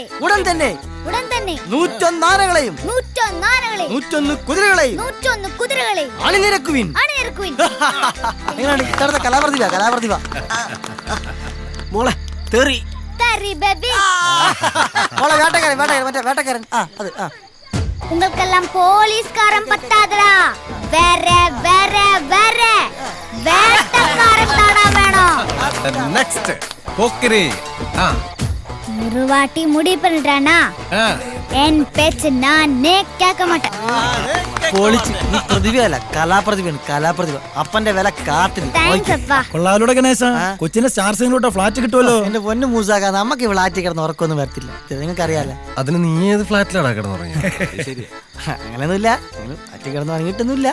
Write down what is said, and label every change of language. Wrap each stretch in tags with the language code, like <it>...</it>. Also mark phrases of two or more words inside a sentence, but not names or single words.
<ml>ഉടൻ തന്നെ 101 ആനകളെയും 101 കുതിരകളെയും 101 കുതിരകളെയും അണിനിരക്കുവിൻ. എങ്ങനെയാണ് ഇത്തരത്തെ കലാപ്രതിഭ? മോളെ തെറി. മോളെ വേട്ടക്കാരൻ.</ml> <ta>உங்களுக்கெல்லாம் போலீஸ்காரன் பத்தாதடா, வேற வேற வேற வேட்டக்காரன் தாடா வேணும்.</ta> <ml>നെക്സ്റ്റ് പോക്കിരി.</ml> <ta>ஒரு வாட்டி முடிவு பண்ணிட்டானா என் பேச்சு நானே கேட்க மாட்டேன்.</ta> <ml>പൊളിച്ച്. നീ പ്രതിഭയല്ല, കലാപ്രതിഭയാണ്, കലാപ്രതിഭ. അപ്പന്റെ വില കാത്തിന്. താങ്ക്സ് അപ്പാ. കൊള്ളാലൂടെ ഗണേശ, കൊച്ചിന്റെ സ്റ്റാർ സിംഗിലോട്ട് ഫ്ലാറ്റ് കിട്ടുമല്ലോ. എന്റെ പൊന്നു മൂസാക്ക, നമുക്ക് ഈ ഫ്ലാറ്റിൽ കിടന്ന് ഉറക്കൊന്നും വരത്തില്ല, നിങ്ങൾക്ക് അറിയാലോ. അതിന് നീ ഏത് ഫ്ലാറ്റിലാണ് കിടന്നുറങ്ങി? അങ്ങനെയൊന്നുമില്ല, ഫ്ലാറ്റിൽ കിടന്ന് ഉറങ്ങിയിട്ടൊന്നുമില്ല.</ml>